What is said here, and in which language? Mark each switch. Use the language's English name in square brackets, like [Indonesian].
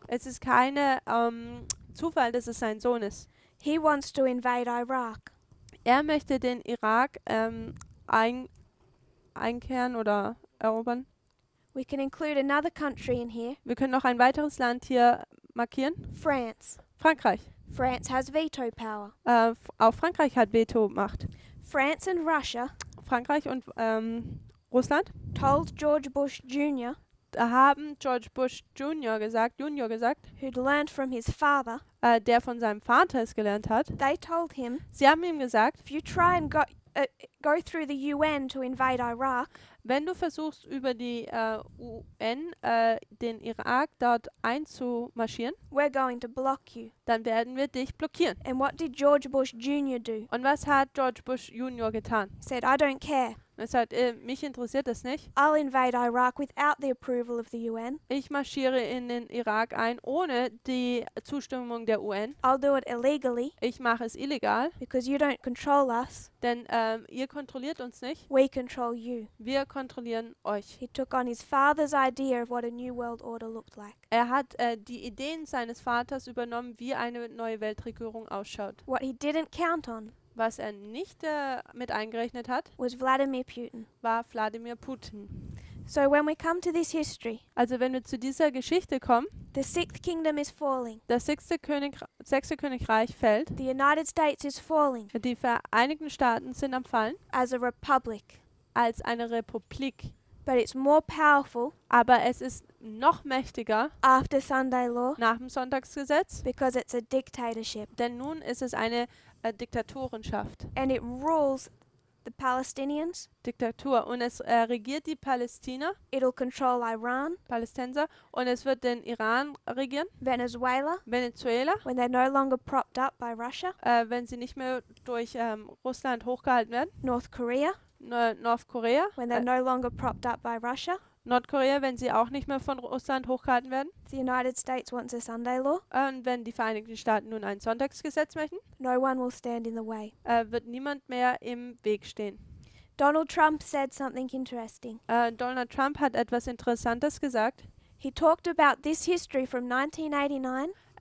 [German] Es ist keine Zufall, dass es sein Sohn ist. [English] He wants to invade Iraq. [German] Er möchte den Irak einkehren oder erobern. [English] We can include another country in here, [German] Wir können noch ein weiteres Land hier markieren. [English] France. [German] Frankreich. [English] France has veto power. [German] Auch Frankreich hat Veto-Macht. [English] France and Russia [German] Frankreich und Russland [English] told George Bush Jr., [German] haben George Bush Junior gesagt, [English] who'd learned from his father, [German] der von seinem Vater es gelernt hat. [English] they told him, [German] Sie haben ihm gesagt, [English] if you try and go through the UN to invade Iraq, [German] wenn du versuchst, über die UN den Irak dort einzumarschieren, [English] we're going to block you. [German] dann werden wir dich blockieren. [English] And what did George Bush Jr. do? [German] Und was hat George Bush Junior getan? [English] He said, I don't care. [German] Er sagt, mich interessiert das nicht. [English] I'll invade Iraq without the approval of the UN. [German] Ich marschiere in den Irak ein, ohne die Zustimmung der UN. [English] I'll do it illegally [German] Ich mache es illegal, [English] because you don't control us. [German] denn ihr kontrolliert uns nicht. [English] We control you. [German] Wir kontrollieren euch. [English] He took on his father's idea of what a new world order looked like. [German] Er hat die Ideen seines Vaters übernommen, wie eine neue Weltregierung ausschaut. [English] What he didn't count on [German] Was er nicht mit eingerechnet hat, [English] was Vladimir Putin. [German] war Wladimir Putin. [English] So when we come to this history, [German] Also wenn wir zu dieser Geschichte kommen, [English] the sixth kingdom is falling. [German] das sechste Königreich fällt, [English] The United States is falling [German] die Vereinigten Staaten sind am Fallen, [English] as a republic. [German] als eine Republik. [English] But it's more powerful [German] Aber es ist noch mächtiger [English] after Sunday law [German] nach dem Sonntagsgesetz, [English] because it's a dictatorship. [German] denn nun ist es eine Diktatorenschaft. [English] And it rules the Palestinians. [German] Diktatur. Und es regiert die Palästina, [English] It'll control Iran, [German] Palästinenser, und es wird den Iran regieren, [English] Venezuela, [German] Venezuela, [English] when they're no longer propped up by Russia, [German] wenn sie nicht mehr durch Russland hochgehalten werden, [English] North Korea, [German] Nordkorea, [English] when they're no longer propped up by Russia. [German] Nordkorea, wenn sie auch nicht mehr von Russland hochgehalten werden, [English] The United States wants a Sunday law. [German] und wenn die Vereinigten Staaten nun ein Sonntagsgesetz möchten, [English] No one will stand in the way. [German] wird niemand mehr im Weg stehen. [English] Donald Trump said something interesting. [German] Donald Trump hat etwas Interessantes gesagt. [English] He talked about this history from 1989